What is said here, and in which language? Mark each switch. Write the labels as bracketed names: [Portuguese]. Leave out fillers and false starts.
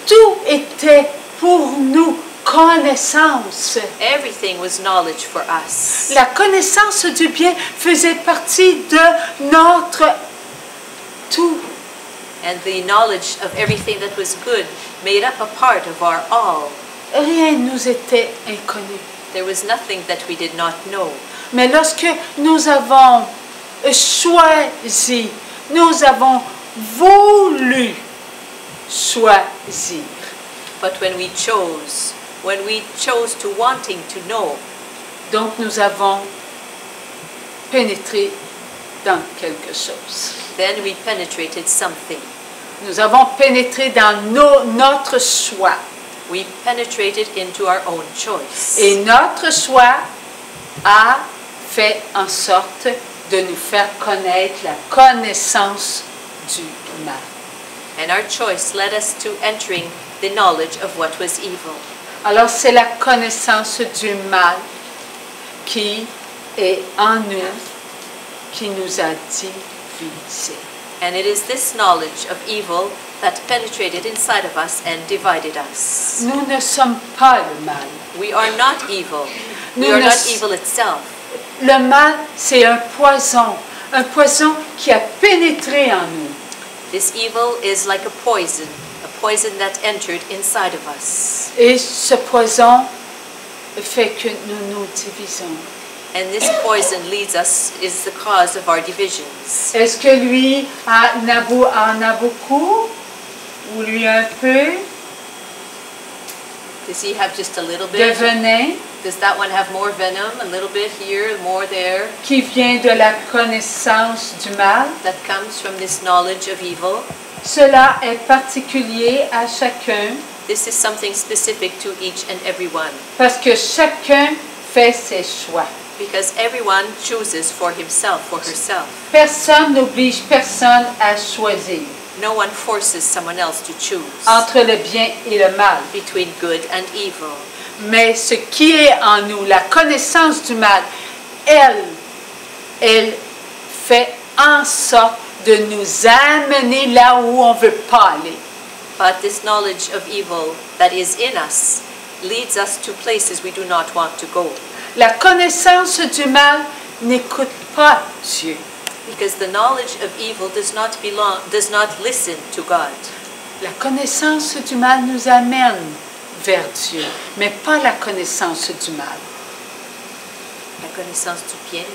[French] Tout était pour nous connaissance. [English] Everything was knowledge for us. [French] La connaissance du bien faisait partie de notre tout. [English] And the knowledge of everything that was good made up a part of our all. [French] Rien nous était inconnu. [English] There was nothing that we did not know. [French] Mais lorsque nous avons choisi, nous avons voulu choisir. [English] But when we chose to wanting to know, [French] donc nous avons pénétré dans quelque chose. [English] Then we penetrated something. [French] Nous avons pénétré dans notre choix. [English] We penetrated into our own choice. [French] Et notre choix a fait en sorte de nous faire connaître la connaissance du mal. [English] And our choice led us to entering the knowledge of what was evil. [French] Alors c'est la connaissance du mal qui est en nous, qui nous a divisés. [English] And it is this knowledge of evil that penetrated inside of us and divided us. [French] Nous ne sommes pas le mal. [English] We are not evil. We are not evil itself. [French] Le mal, c'est un poison qui a pénétré en nous. [English] This evil is like a poison that entered inside of us. [French] Et ce poison fait que nous nous divisons. [English] And this poison is the cause of our divisions. [French] Est-ce que lui en a beaucoup? Ou lui un peu? [English] Does he have just a little [French] De [English] bit? [French] venin [English] Does that one have more venom? A little bit here, more there? [French] qui vient de la connaissance du mal? [English] That comes from this knowledge of evil. [French] Cela est particulier à chacun [English] This is something specific to each and every one. [French] parce que chacun fait ses choix. [English] Because everyone chooses for himself, for herself. [French] Personne n'oblige personne à choisir [English] No one forces someone else to choose [French] entre le bien et le mal. [English] between good and evil. [French] Mais ce qui est en nous, la connaissance du mal, elle fait en sorte de nous amener là où on ne veut pas aller. [English] But this knowledge of evil that is in us leads us to places we do not want to go. [French] La connaissance du mal n'écoute pas Dieu. [English] Because the knowledge of evil does not listen to God. [French] La connaissance du mal nous amène vers Dieu, mais pas la connaissance du mal. La connaissance du bien